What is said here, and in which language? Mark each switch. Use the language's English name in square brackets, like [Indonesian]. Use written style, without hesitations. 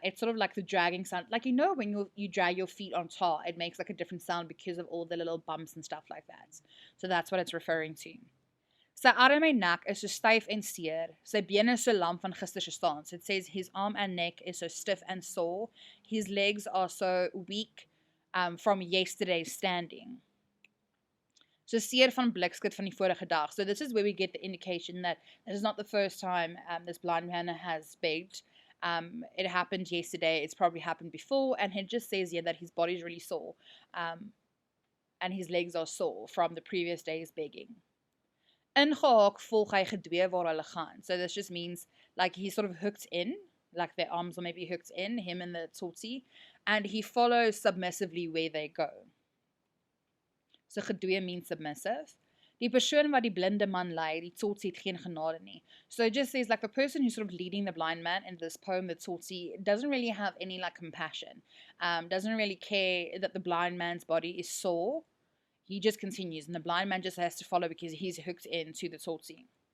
[English] It's sort of like the dragging sound. Like, you know, when you drag your feet on tar, it makes like a different sound because of all the little bumps and stuff like that. So that's what it's referring to. [Afrikaans] Sy arm en nek is so styf en seer, sy bene so lam van gister se staan. [English] So it says his arm and neck is so stiff and sore, his legs are so weak from yesterday's standing. [Afrikaans] So seer van blikskit van die vorige dag. [English] So this is where we get the indication that this is not the first time this blind man has begged. It happened yesterday, it's probably happened before, and it just says here that his body's really sore, and his legs are sore from the previous day's begging. [Afrikaans] Ingehaak volg hy gedwee waar hulle gaan. [English] So this just means like he's sort of hooked in, like their arms are maybe hooked in, him and the tsotsi, and he follows submissively where they go. So gedwee means submissive. [Afrikaans] Die persoon wat die blinde man lei, die tsotsi het geen genade nie. [English] So it just says like the person who's sort of leading the blind man in this poem, the tsotsi, doesn't really have any like compassion, doesn't really care that the blind man's body is sore. He just continues, and the blind man just has to follow because he's hooked into the tsotsi.